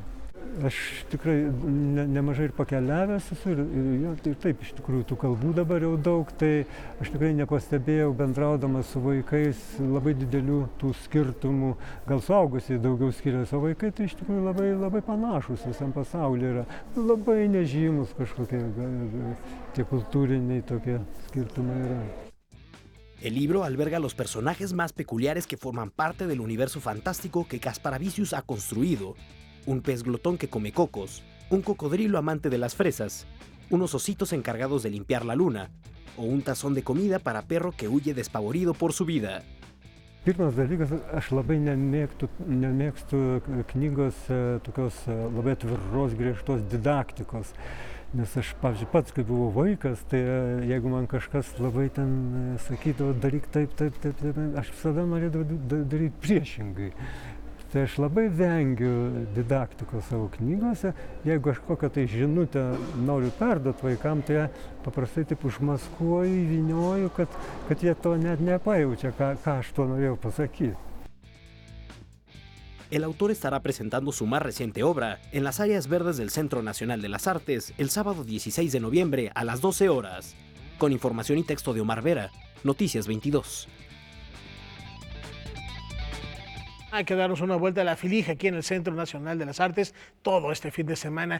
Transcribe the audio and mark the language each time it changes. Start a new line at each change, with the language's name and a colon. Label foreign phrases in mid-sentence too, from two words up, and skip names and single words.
Lithuanian: Aš tikrai nemažai ir pakeliavęs esu ir taip iš tikrųjų tų kalbų dabar jau daug, tai aš tikrai nepastebėjau bendraudamas su vaikais labai didelių tų skirtumų, gal suaugusiai daugiau skiriasi, o vaikai tai iš tikrųjų labai panašus visam pasaulyje yra, labai nežymus kažkokie tie kultūriniai tokie skirtumai yra.
Spanish: El libro alberga los personajes más peculiares que forman parte del universo fantástico que Kasparavicius ha construido. un pez glotón que come cocos, un cocodrilo amante de las fresas, unos ositos encargados de limpiar la luna, o un tazón de comida para perro que huye despavorido por su vida.
Lithuanian: Pirmas dalykas, aš labai nemėgstu knygose tokios labai atviros, griežtos didaktikos. Nes aš, pavyzdžiui, pats, kai buvau vaikas, tai jeigu man kažkas labai ten sakydavo, daryk taip, aš visada norėdavau daryti priešingai. Tai aš labai vengiu didaktikos savo knygose. Jeigu aš kokią tai žinutę noriu perduoti vaikam, tai paprastai taip užmaskuoju, įvynioju, kad jie to net nepajaučia, ką aš to norėjau pasakyti.
Spanish: El autor estará presentando su más reciente obra en las áreas verdes del Centro Nacional de las Artes el sábado 16 de noviembre a las 12 horas. Con información y texto de Omar Vera, Noticias 22. Hay que darnos una vuelta a la Filija aquí en el Centro Nacional de las Artes todo este fin de semana.